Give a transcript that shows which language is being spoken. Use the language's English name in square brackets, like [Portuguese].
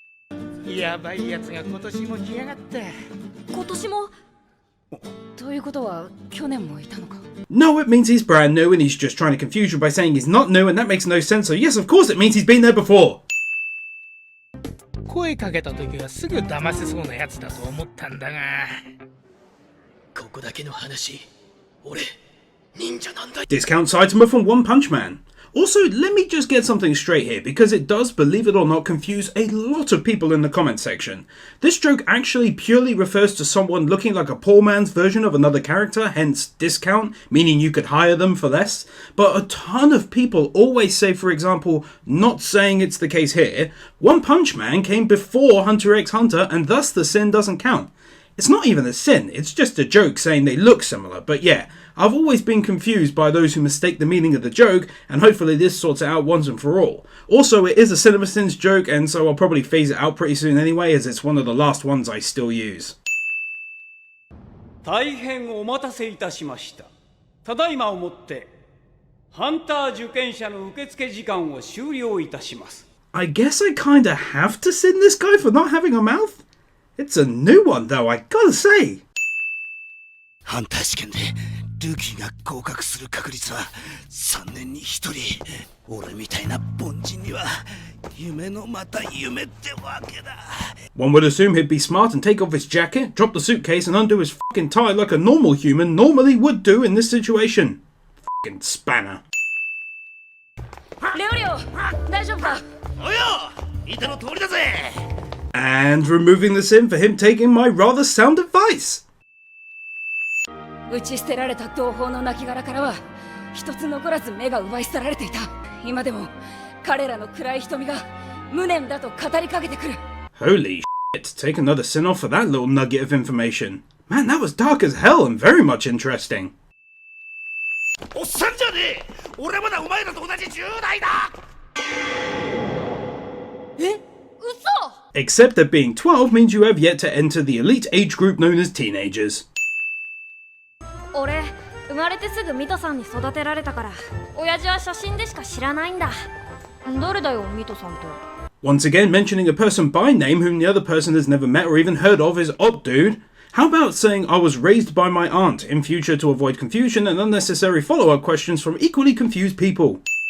[English] No, it means he's brand new and he's just trying to confuse you by saying he's not new, and that makes no sense, so yes, of course it means he's been there before. [Japanese] 声かけた時はすぐ騙せそうなやつだと思ったんだが。ここだけの話、俺、忍者なんだ。 [English] Discount Saitama from One Punch Man. Also, let me just get something straight here, because it does, believe it or not, confuse a lot of people in the comment section. This joke actually purely refers to someone looking like a poor man's version of another character, hence discount, meaning you could hire them for less. But a ton of people always say, for example, not saying it's the case here, One Punch Man came before Hunter x Hunter, and thus the sin doesn't count. It's not even a sin, it's just a joke saying they look similar, but yeah, I've always been confused by those who mistake the meaning of the joke, and hopefully this sorts it out once and for all. Also, it is a CinemaSins joke, and so I'll probably phase it out pretty soon anyway, as it's one of the last ones I still use. [Japanese] 大変お待たせいたしました。ただいまをもって、ハンター受験者の受付時間を終了いたします。 [English] I guess I kinda have to sin this guy for not having a mouth? It's a new one though, I gotta say. [Japanese] ハンター試験でルーキーが合格する確率は3年に1人。俺みたいな凡人には夢のまた夢ってわけだ。 [English] One would assume he'd be smart and take off his jacket, drop the suitcase and undo his fucking tie like a normal human normally would do in this situation. Fucking spanner. [Japanese] レオリオ、大丈夫か？およ、見ての通りだぜ。 [English] And removing the sin for him taking my rather sound advice. [Japanese] 打ち捨てられた同胞の亡骸からは一つ残らず目が奪い去られていた。今でも彼らの暗い瞳が無念だと語りかけてくる。 [English] Holy shit, take another sin off for that little nugget of information. Man, that was dark as hell and very much interesting. [Japanese] おっさんじゃねえ。俺まだお前らと同じ10代だ。 [English] Except that being 12 means you have yet to enter the elite age group known as teenagers. [Japanese] 俺生まれてすぐミトさんに育てられたから親父は写真でしか知らないんだ。誰だよミトさんって。 [English] Once again, mentioning a person by name whom the other person has never met or even heard of is odd, dude. How about saying I was raised by my aunt in future to avoid confusion and unnecessary follow-up questions from equally confused people?